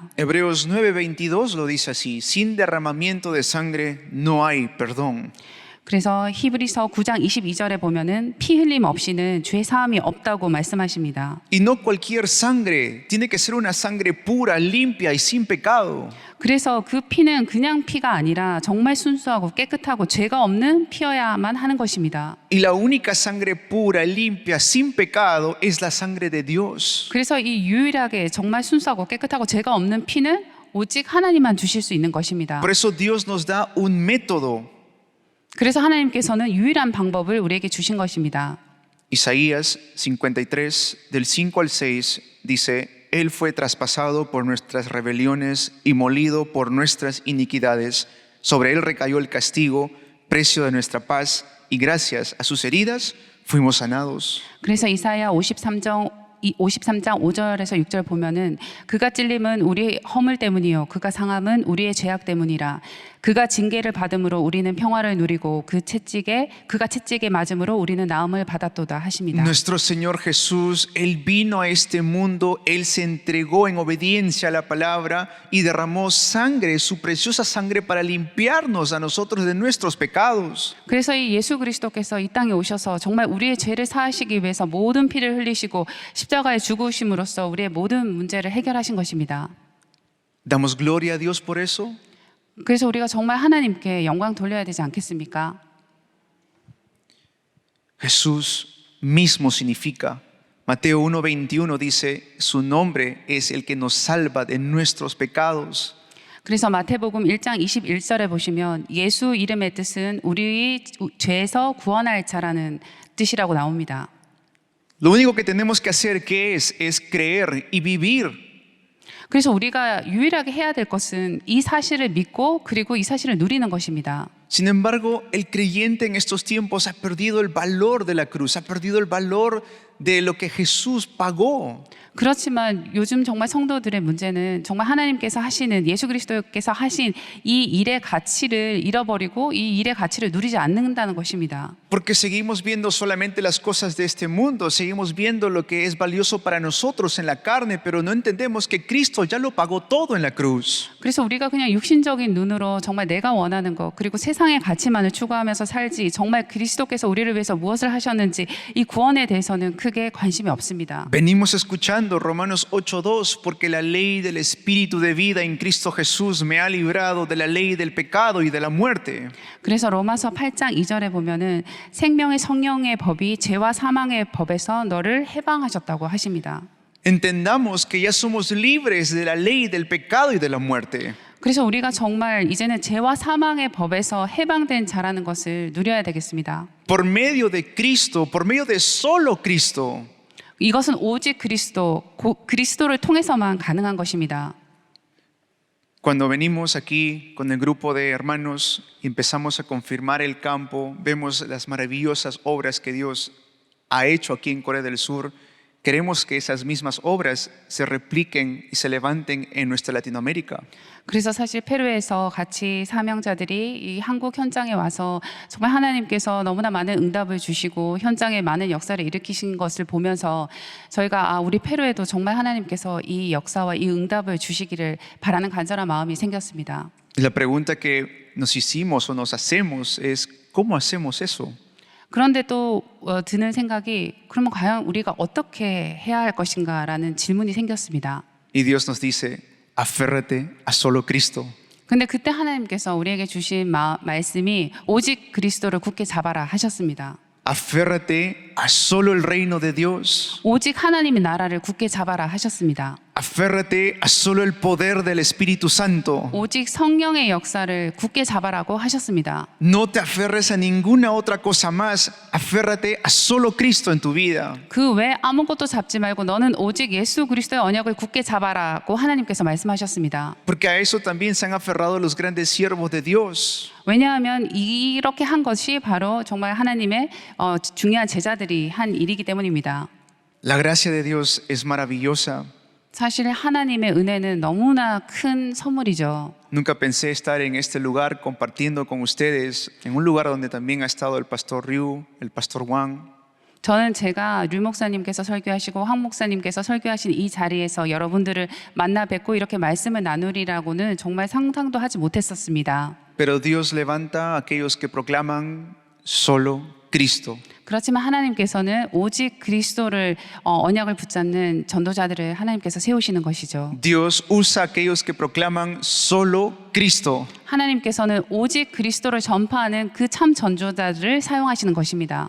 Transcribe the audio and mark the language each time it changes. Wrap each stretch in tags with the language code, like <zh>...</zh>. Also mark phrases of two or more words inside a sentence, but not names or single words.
<es>Hebreos 9:22 lo dice así: sin derramamiento de sangre no hay perdón.</es> <ko>그래서 히브리서 9장 22절에 보면은 피 흘림 없이는 죄 사함이 없다고 말씀하십니다.</ko> <es>Y no cualquier sangre, tiene que ser una sangre pura, limpia y sin pecado.</es> <ko>그래서 그 피는 그냥 피가 아니라 정말 순수하고 깨끗하고 죄가 없는 피여야만 하는 것입니다.</ko> <es>Y la única sangre pura, limpia, sin pecado es la sangre de Dios.</es> <ko>그래서 이 유일하게 정말 순수하고 깨끗하고 죄가 없는 피는 오직 하나님만 주실 수 있는 것입니다.</ko> <es>Por eso Dios nos da un método.</es> <ko>그래서 하나님께서는 유일한 방법을 우리에게 주신 것입니다.</ko> <es>Isaías 53, del 5 al 6, dice: Él fue traspasado por nuestras rebeliones y molido por nuestras iniquidades. Sobre él recayó el castigo, precio de nuestra paz, y gracias a sus heridas fuimos sanados.</es> <ko>그래서 이사야 53장 5절에서 6절 보면은 그가 찔림은 우리의 허물 때문이요 그가 상함은 우리의 죄악 때문이라. 그가 징계를 받음으로 우리는 평화를 누리고 그가 채찍에 맞음으로 우리는 나음을 받았도다 하십니다.</ko> <es>Nuestro Señor Jesús, Él vino a este mundo, Él se entregó en obediencia a la palabra y derramó sangre, su preciosa sangre, para limpiarnos a nosotros de nuestros pecados.</es> <ko>그래서 이 예수 그리스도께서 이 땅에 오셔서 정말 우리의 죄를 사하시기 위해서 모든 피를 흘리시고 십자가에 죽으심으로써 우리의 모든 문제를 해결하신 것입니다.</ko> <es>¿Damos gloria a Dios por eso?</es> <ko>그래서 우리가 정말 하나님께 영광 돌려야 되지 않겠습니까?</ko> <es>Jesús mismo significa. Mateo 1:21 dice: Su nombre es el que nos salva de nuestros pecados.</es> <ko>그래서 마태복음 1장 21절에 보시면 예수 이름의 뜻은 우리의 죄에서 구원할 자라는 뜻이라고 나옵니다.</ko> <es>Lo único que tenemos que hacer ¿qué es? Es creer y vivir.</es> <ko>그래서 우리가 유일하게 해야 될 것은 이 사실을 믿고 그리고 이 사실을 누리는 것입니다.</ko> <es>Sin embargo, el creyente en estos tiempos ha perdido el valor de la cruz, ha perdido el valor de lo que Jesús pagó.</es> <ko>그렇지만 요즘 정말 성도들의 문제는 정말 하나님께서 하시는, 예수 그리스도께서 하신 이 일의 가치를 잃어버리고 이 일의 가치를 누리지 않는다는 것입니다.</ko> <es>Porque seguimos viendo solamente las cosas de este mundo, seguimos viendo lo que es valioso para nosotros en la carne, pero no entendemos que Cristo ya lo pagó todo en la cruz.</es> <ko>그래서 우리가 그냥 육신적인 눈으로 정말 내가 원하는 것, 그리고 세상의 가치만을 추구하면서 살지, 정말 그리스도께서 우리를 위해서 무엇을 하셨는지 이 구원에 대해서는 크게 관심이 없습니다.</ko> <es>Venimos escuchando Romanos 8:2, porque la ley del Espíritu de vida en Cristo Jesús me ha librado de la ley del pecado y de la muerte.</es> <ko>그래서 로마서 8장 2절에 보면은 생명의 성령의 법이 죄와 사망의 법에서 너를 해방하셨다고 하십니다.</ko> <es>Entendamos que ya somos libres de la ley del pecado y de la muerte.</es> <ko>그래서 우리가 정말 이제는 죄와 사망의 법에서 해방된 자라는 것을 누려야 되겠습니다.</ko> <es>Por medio de Cristo, por medio de solo Cristo.</es> <ko>이것은 오직 그리스도를 통해서만 가능한 것입니다.</ko> <es>Cuando venimos aquí con el grupo de hermanos y empezamos a confirmar el campo, vemos las maravillosas obras que Dios ha hecho aquí en Corea del Sur. Queremos que esas mismas obras se repliquen y se levanten en nuestra Latinoamérica.</es> <ko>그래서 사실 페루에서 같이 사명자들이 이 한국 현장에 와서 정말 하나님께서 너무나 많은 응답을 주시고 현장에 많은 역사를 일으키신 것을 보면서 저희가 우리 페루에도 정말 하나님께서 이 역사와 이 응답을 주시기를 바라는 간절한 마음이 생겼습니다.</ko> <es>La pregunta que nos hicimos o nos hacemos es, ¿cómo hacemos eso?</es> <ko>그런데 또 드는 생각이, 그러면 과연 우리가 어떻게 해야 할 것인가라는 질문이 생겼습니다.</ko> <es>Y Dios nos dice, aférrate a solo Cristo.</es> <ko>근데 그때 하나님께서 우리에게 주신 말씀이 오직 그리스도를 굳게 잡아라 하셨습니다.</ko> <es>Aférrate a solo el reino de Dios.</es> <ko>오직 하나님의 나라를 굳게 잡아라 하셨습니다.</ko> <es>Aférrate a solo el poder del Espíritu Santo.</es> <ko>오직 성령의 역사를 굳게 잡아라고 하셨습니다.</ko> <es>No te aferres a ninguna otra cosa más. Aférrate a solo Cristo en tu vida.</es> <ko>그 외 아무것도 잡지 말고 너는 오직 예수 그리스도의 언약을 굳게 잡아라고 하나님께서 말씀하셨습니다.</ko> <es>Porque a eso también se han aferrado los grandes siervos de Dios.</es> <ko>왜냐하면 이렇게 한 것이 바로 정말 하나님의 중요한 제자들이 한 일이기 때문입니다.</ko> <es>La gracia de Dios es maravillosa.</es> <ko>사실 하나님의 은혜는 너무나 큰 선물이죠.</ko> <es>Nunca pensé estar en este lugar compartiendo con ustedes, en un lugar donde también ha estado el pastor Ryu, el pastor Wang.</es> <ko>저는 제가 류 목사님께서 설교하시고 황 목사님께서 설교하신 이 자리에서 여러분들을 만나 뵙고 이렇게 말씀을 나누리라고는 정말 상상도 하지 못했었습니다.</ko> <es>Pero Dios levanta a aquellos que proclaman solo Cristo.</es> <ko>그렇지만 하나님께서는 오직 그리스도를 언약을 붙잡는 전도자들을 하나님께서 세우시는 것이죠.</ko> <es>Dios usa a aquellos que proclaman solo Cristo.</es> <ko>하나님께서는 오직 그리스도를 전파하는 그 참 전도자들을 사용하시는 것입니다.</ko>